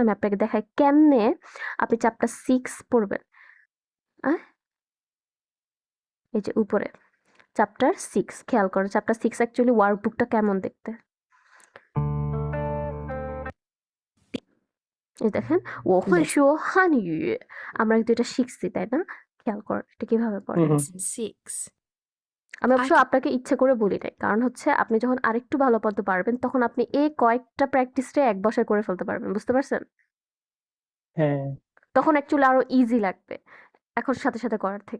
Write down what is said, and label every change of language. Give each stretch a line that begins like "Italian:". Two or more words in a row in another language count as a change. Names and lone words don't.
Bangla: আমি আপনাকে দেখাই কেমনে আপনি চ্যাপ্টার 6 পড়বেন। আ এই যে উপরে চ্যাপ্টার 6 খেয়াল করো। চ্যাপ্টার 6
English: actually workbookটা
Bangla: কেমন দেখতে? এই দেখেন,
Chinese: 我会
Bangla: Lesson
Chinese: 说汉语
Bangla: আমরা কিন্তু এটা শিখছি, তাই না? খেয়াল করো এটা কিভাবে পড়ে। হুম 6. আমি I অবশ্য আপনাকে ইচ্ছে করে বলি নাই। কারণ হচ্ছে আপনি যখন আরেকটু ভালো পদ্ম পারবেন তখন আপনি এই কয়েকটা প্র্যাকটিসে এক বসায় করে ফেলতে পারবেন। বুঝতে পারছেন? হ্যাঁ তখন অ্যাকচুয়ালি আরো ইজি লাগবে। এখন সাথে, সাথে করার থেকে।